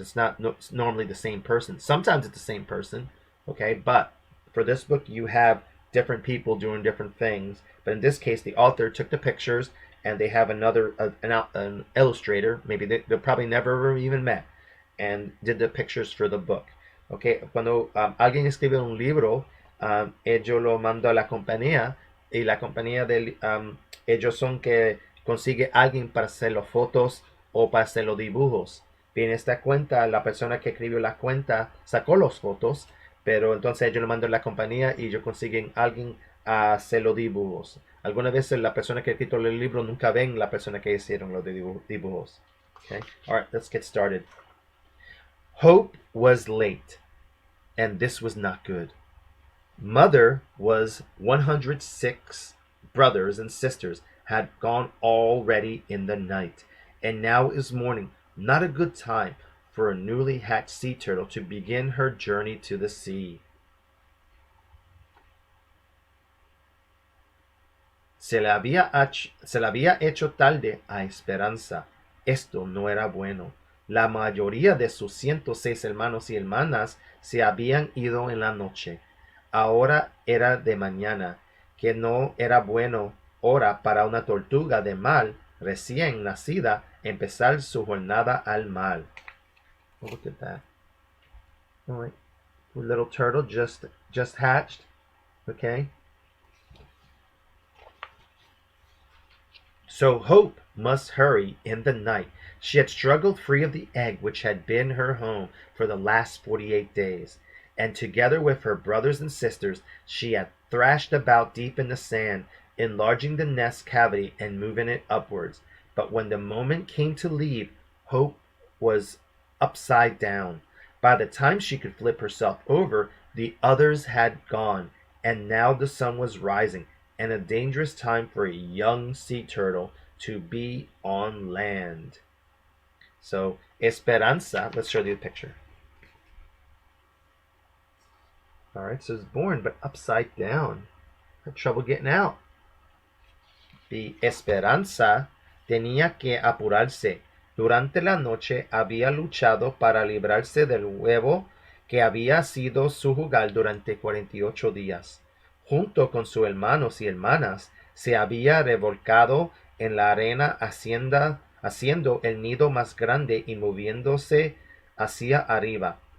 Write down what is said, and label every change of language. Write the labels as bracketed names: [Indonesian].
[English] It's not it's normally the same person. Sometimes it's the same person, okay, but for this book you have different people doing different things. But in this case, the author took the pictures and they have an illustrator, maybe they'll probably never even met, and did the pictures for the book. [Spanish] Okay, cuando alguien escribe un libro, ellos lo mandan a la compañía y la compañía ellos son que consigue alguien para hacer las fotos o para hacer los dibujos. Y en esta cuenta, la persona que escribió la cuenta sacó las fotos, pero entonces ellos lo mandan a la compañía y ellos consiguen alguien a hacer los dibujos. Algunas veces la persona que ha escrito el libro nunca ven la persona que hicieron los dibujos. [English] Okay, all right, let's get started. Hope was late, and this was not good. Mother was 106 brothers and sisters had gone already in the night, and now is morning. Not a good time for a newly hatched sea turtle to begin her journey to the sea. [Spanish] Se le había hecho tarde a Esperanza. Esto no era bueno. La mayoría de sus 106 hermanos y hermanas se habían ido en la noche. Ahora era de mañana, que no era bueno hora para una tortuga de mar recién nacida empezar su jornada al mar. [English] Oh, look at that. All right. Little turtle just hatched. Okay. So Hope must hurry in the night. She had struggled free of the egg which had been her home for the last 48 days, and together with her brothers and sisters she had thrashed about deep in the sand, enlarging the nest cavity and moving it upwards. But when the moment came to leave, Hope was upside down. By the time she could flip herself over, the others had gone, and now the sun was rising, and a dangerous time for a young sea turtle to be on land. So, Esperanza, let's show you the picture. All right, so it's born, but upside down. Had trouble getting out. [Spanish] The Esperanza tenía que apurarse. Durante la noche había luchado para librarse del huevo que había sido su hogar durante 48 días. Junto con sus hermanos y hermanas, se había revolcado en la arena haciendo el nido más grande y moviéndose hacia arriba.